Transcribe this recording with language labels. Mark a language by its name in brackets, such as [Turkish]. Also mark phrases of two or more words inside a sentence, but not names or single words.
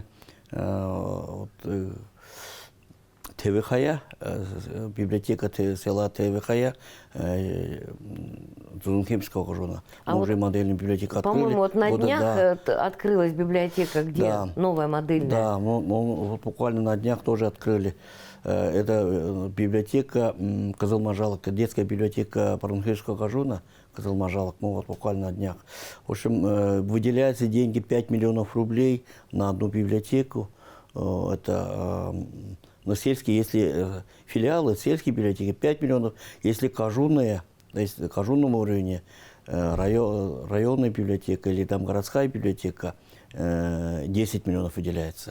[Russian] Вот, ТВХЯ, библиотека села ТВХЯ, Зункемского кажуна. Мы вот, уже модельную библиотеку открыли. По-моему, вот на днях открылась библиотека, где да, новая модельная. Да, мы вот буквально на днях тоже открыли. Это библиотека Кызылмажалок, детская библиотека Парунхельского кажуна, Кызылмажалок, мы вот буквально на днях. В общем, выделяются деньги 5 миллионов рублей на одну библиотеку. Это на сельские, если филиалы, сельские библиотеки 5 миллионов, если кажунные, то есть на кажунном уровне, районная библиотека или там городская библиотека, 10 миллионов выделяется.